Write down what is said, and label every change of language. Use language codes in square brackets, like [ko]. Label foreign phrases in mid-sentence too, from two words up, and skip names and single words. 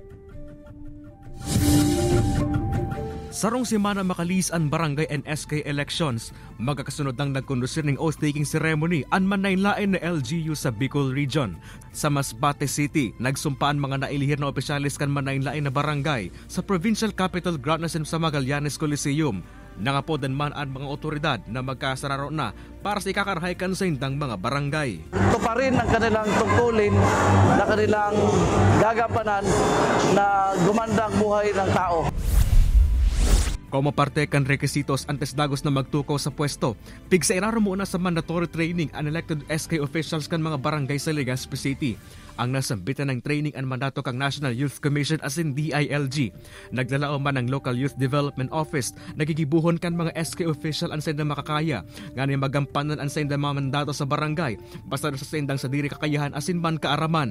[bik] Sarong semana makalis ang barangay and SK elections, magkakasunod ng nagkondusir ng [en] oath-taking ceremony [bik] ang manlain-lain na LGU sa Bicol Region. Sa Masbate City, nagsumpaan mga nailihir na opisyalis kan manlain-lain na barangay sa Provincial Capital Ground sa Magallanes Coliseum. Nangapodan man ang mga otoridad na magkasararo na para sa ikakarahaykan sa indang mga barangay. [tl] Ito pa rin ang kanilang tungkulin na kanilang gagampanan na gumanda ang buhay ng tao. [bik] Como parte kan rekisitos antes dagos na magtukaw sa pwesto, pigsa iraro muna sa mandatory training ang [en] elected SK officials [bik] kan mga barangay sa Legazpi City. Ang nasambitan ng training ang mandato kang National Youth Commission asin DILG. Naglalao man ang Local Youth Development Office, nagigibuhon kan mga SK official ang senda makakaya, ngani magampanan ang senda mga mandato sa barangay, basta sa sendang sa diri kakayahan asin man kaaraman.